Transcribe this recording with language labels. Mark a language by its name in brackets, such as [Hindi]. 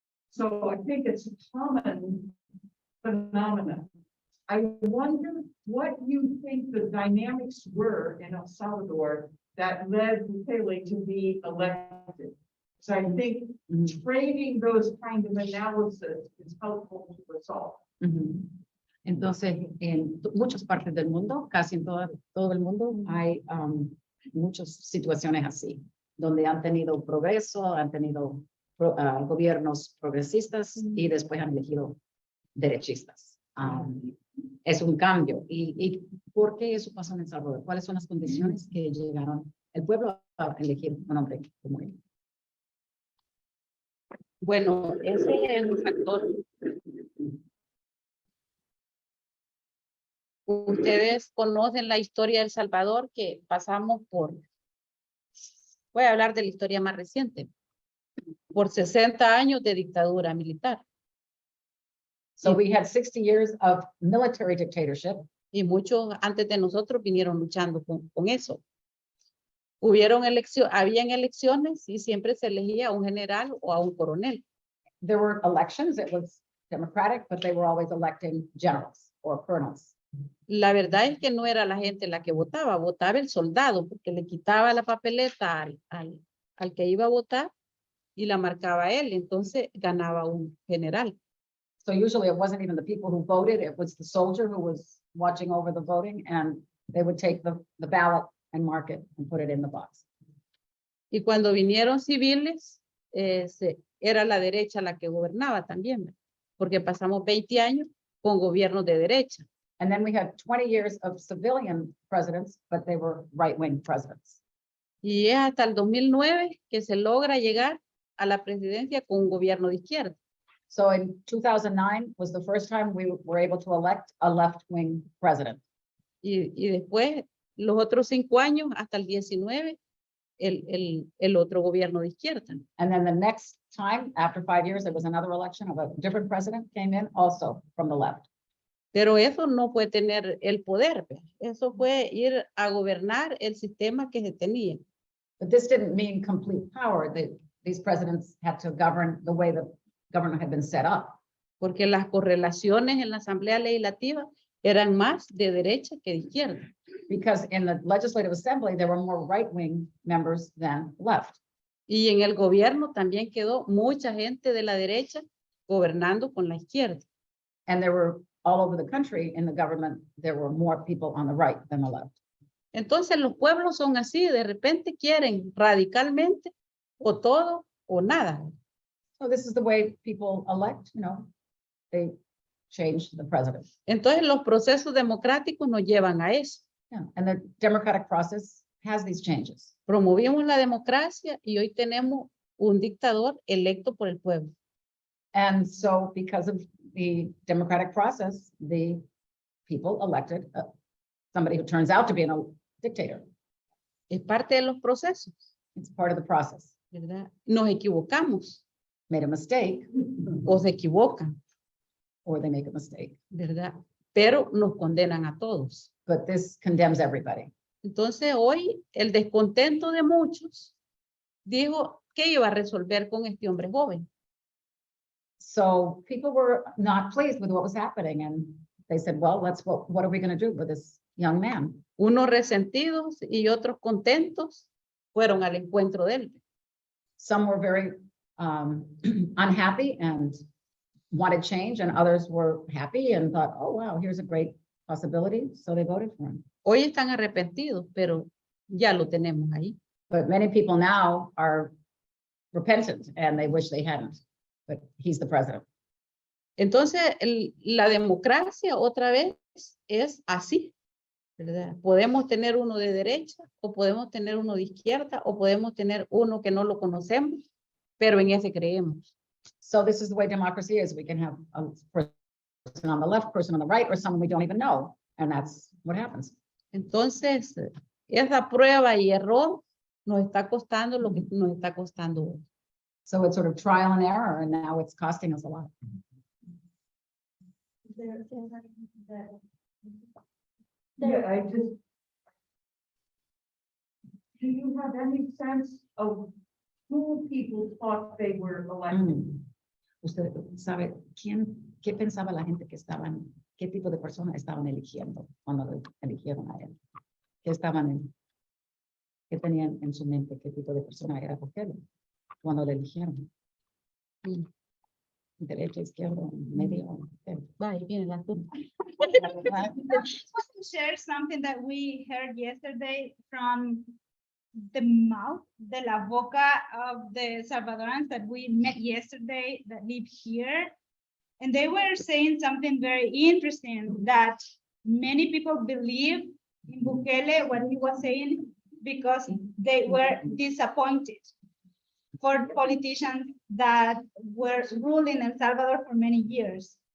[English] So I think it's a common phenomenon. I wonder what you think the dynamics were in El Salvador that led Bukele to be elected. So I think trading those kind of analysis is helpful to resolve. Ujú. [Spanish] Entonces, en muchas partes del mundo, casi en todo el mundo, hay muchas situaciones así, donde han tenido progreso, han tenido gobiernos progresistas y después han elegido derechistas. Es un cambio. ¿Y por qué eso pasó en El Salvador? ¿Cuáles son las condiciones que llegaron el pueblo a elegir un hombre como él? Bueno, ese es un factor. Ustedes conocen la historia de El Salvador, que pasamos por, voy a hablar de la historia más reciente, por 60 años de dictadura militar. [English] So we had 60 years of military dictatorship. [Spanish] Y muchos antes de nosotros vinieron luchando con eso. Habían elecciones y siempre se elegía a un general o a un coronel. [English] There were elections, it was democratic, but they were always electing generals or colonels. [Spanish] La verdad es que no era la gente la que votaba, votaba el soldado, porque le quitaba la papeleta al que iba a votar y la marcaba él, entonces ganaba un general. [English] So usually it wasn't even the people who voted, it was the soldier who was watching over the voting, and they would take the ballot and mark it and put it in the box. [Spanish] Y cuando vinieron civiles, era la derecha la que gobernaba también, porque pasamos 20 años con gobiernos de derecha. [English] And then we had 20 years of civilian presidents, but they were right-wing presidents. [Spanish] Y es hasta el 2009 que se logra llegar a la presidencia con un gobierno de izquierda. [English] So in 2009 was the first time we were able to elect a left-wing president. [Spanish] Y después, los otros 5 años, hasta el 19, el otro gobierno de izquierda. [English] And then the next time, after 5 years, there was another election of a different president came in, also from the left. [Spanish] Pero eso no fue tener el poder, pues. Eso fue ir a gobernar el sistema que se tenía. [English] But this didn't mean complete power. These presidents had to govern the way the government had been set up. [Spanish] Porque las correlaciones en la Asamblea Legislativa eran más de derecha que de izquierda. [English] Because in the Legislative Assembly, there were more right-wing members than left. [Spanish] Y en el gobierno también quedó mucha gente de la derecha gobernando con la izquierda. [English] And there were all over the country in the government, there were more people on the right than the left. [Spanish] Entonces los pueblos son así, de repente quieren radicalmente o todo o nada. [English] So this is the way people elect, they change the president. [Spanish] Entonces los procesos democráticos nos llevan a eso. [English] Yeah, and the democratic process has these changes. [Spanish] Promovimos la democracia y hoy tenemos un dictador electo por el pueblo. [English] And so because of the democratic process, the people elected somebody who turns out to be a dictator. [Spanish] Es parte de los procesos, [English] It's part of the process. [Spanish] ¿verdad? Nos equivocamos [English] Made a mistake [Spanish] o se equivocan, [English] or they make a mistake, [Spanish] ¿verdad? Pero nos condenan a todos. [English] but this condemns everybody. [Spanish] Entonces hoy el descontento de muchos dijo que iba a resolver con este hombre joven. [English] So people were not pleased with what was happening and they said, well, what are we going to do with this young man. [Spanish] Unos resentidos y otros contentos fueron al encuentro de él. [English] Some were very unhappy and wanted change, and others were happy and thought, oh, wow, here's a great possibility. So they voted for him. [Spanish] Hoy están arrepentidos, pero ya lo tenemos ahí. [English] But many people now are repentant and they wish they hadn't, but he's the president. [Spanish] Entonces, la democracia otra vez es así, ¿verdad? Podemos tener uno de derecha o podemos tener uno de izquierda o podemos tener uno que no lo conocemos, pero en ese creemos. [English] So this is the way democracy is. We can have a person on the left, person on the right, or someone we don't even know. And that's what happens. [Spanish] Entonces, esa prueba y error nos está costando lo que nos está costando hoy. [English] So it's sort of trial and error, and now it's costing us a lot. Yeah, I just. Do you have any sense of who people thought they were elected? [Spanish] Usted sabe qué pensaba la gente que estaban, qué tipo de personas estaban eligiendo cuando lo eligieron a él. ¿Qué tenían en su mente qué tipo de persona era Bukele cuando lo eligieron? Derecha, izquierda, medio. Vaya, viene la turma. [English] I just want to share something that we heard yesterday from the mouth, [Spanish] de la boca [English] of the Salvadorans that we met yesterday that live here. And they were saying something very interesting, that many people believe in Bukele, what he was saying, because they were disappointed for politicians that were ruling El Salvador for many years.